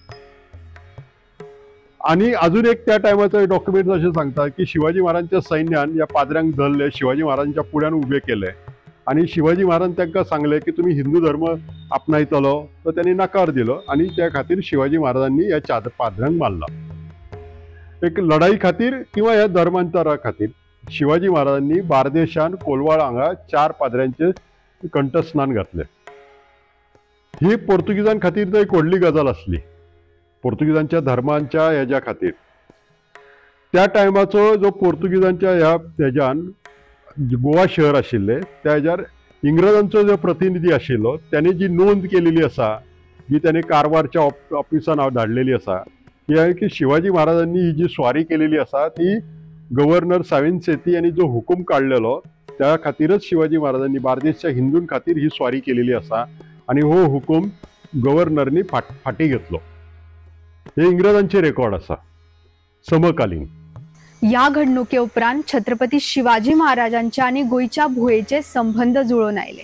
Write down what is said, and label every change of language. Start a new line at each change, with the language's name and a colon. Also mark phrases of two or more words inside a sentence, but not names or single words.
Konkani: आणि अजून एक त्या टायमाचं डॉक्युमेंट असे सांगता की शिवाजी महाराजांच्या सैन्यान या पाद्र्यांक धरले, शिवाजी महाराजांच्या पुढ्यान उभे केले आणि शिवाजी महाराज त्यांना सांगले की तुम्ही हिंदू धर्म आपणायतलो, तर त्यांनी नकार दिलो आणि त्या खातीर शिवाजी महाराजांनी या पाद्र्यांक मारला. एक लढाई खातीर किंवा या धर्मांतरा खातीर शिवाजी महाराजांनी बार्देशान कोलवाळ हांगा 4 पाद्र्यांचे कंठस्नान घातले. ही पोर्तुगीजां खातीर तर एक व्हडली गजाल आसली, पोर्तुगीजांच्या धर्मांच्या हेज्या खातीर. त्या टायमाचो जो पोर्तुगीजांच्या ह्या हेज्यान गोवा शहर आशिल्ले त्या हेज्यार इंग्रजांचो जो प्रतिनिधी आशिल्लो त्याने जी नोंद केलेली आसा, जी त्याने कारवारच्या ऑफिसान धाडलेली आसा, ही आहे की शिवाजी महाराजांनी ही जी स्वारी केलेली आसा ती गव्हर्नर साविंद सेती यांनी जो हुकूम काढलेलो त्या खातीरच शिवाजी महाराजांनी बार्देशच्या हिंदूं खातीर ही स्वारी केलेली आसा आणि हो हुकूम गव्हर्नरनी फाटी घेतलो. हे इंग्रजांचे रेकॉर्ड आसा समकालीन. या घडणुके उपरांत छत्रपती शिवाजी महाराजांच्या आणि गोयच्या भुयेचे संबंध जुळून आयले.